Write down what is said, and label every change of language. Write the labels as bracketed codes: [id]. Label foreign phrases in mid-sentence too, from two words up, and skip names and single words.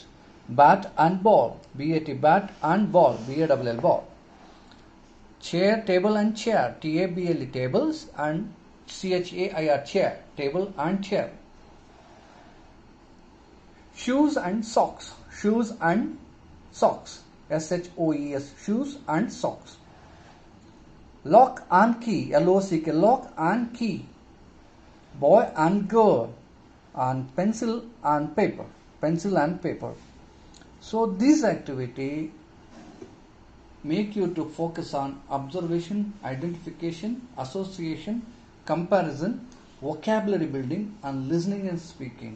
[en] Bat and ball. B-A-T, bat and ball. B-A-L-L, ball. Chair, table and chair. T-A-B-L-E, tables and C-H-A-I-R, chair. Table and chair. Shoes and socks. Shoes and socks. S-H-O-E-S, shoes and socks. Lock and key. L-O-C-K, lock and key. Boy and girl. And pencil and paper. Pencil and paper. So this activity make you to focus on observation, identification, association, comparison, vocabulary building and listening and speaking.